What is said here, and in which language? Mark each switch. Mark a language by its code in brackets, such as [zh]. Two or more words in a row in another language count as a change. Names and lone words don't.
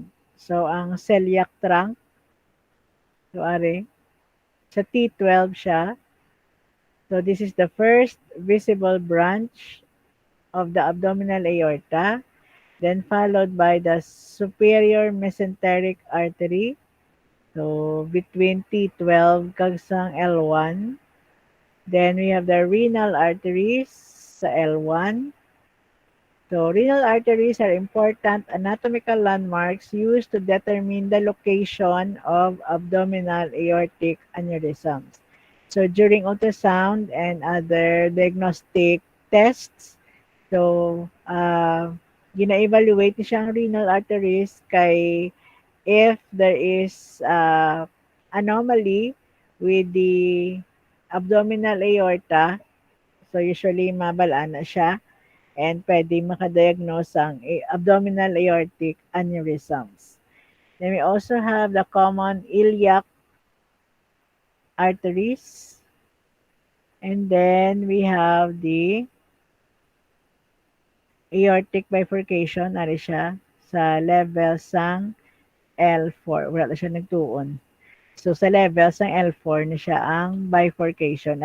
[hil] So, ang [en] celiac trunk, [hil] so are, sa T12 siya. [en] So, this is the first visible branch of the abdominal aorta, then followed by the superior mesenteric artery. [hil] So, between T12 kag sang L1. [en] Then we have the renal arteries sa L1. So, renal arteries are important anatomical landmarks used to determine the location of abdominal aortic aneurysms. So, during ultrasound and other diagnostic tests, so, [hil] gina-evaluate ni siyang [en] renal arteries [hil] kay [en] if there is anomaly with the abdominal aorta, [hil] so usually mabalaan na siya and pwede makadiagnose ang [en] abdominal aortic aneurysms. Then we also have the common iliac arteries. And then we have the aortic bifurcation, [hil] nari siya, sa level sang L4. Wala na siya nagtuon. So, sa level sang L4 na siya ang bifurcation.